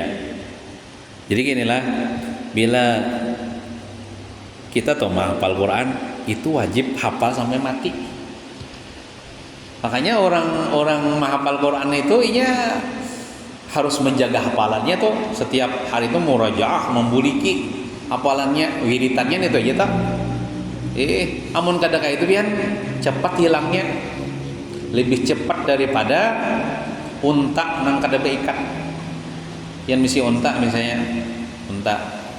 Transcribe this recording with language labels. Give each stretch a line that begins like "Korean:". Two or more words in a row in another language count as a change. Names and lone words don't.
Indonesian: Jadi ginilah, bila kita tahu menghafal Quran itu wajib hafal sampai mati. Makanya orang menghafal Quran itu iya harus menjaga hafalannya tuh, setiap hari itu murajaah,
Banjar: membuliki hafalannya, wiritannya itu aja tak. Amun kadang itu pian cepat hilangnya, lebih cepat daripada unta nang kada beikat. Yang misi unta misalnya, unta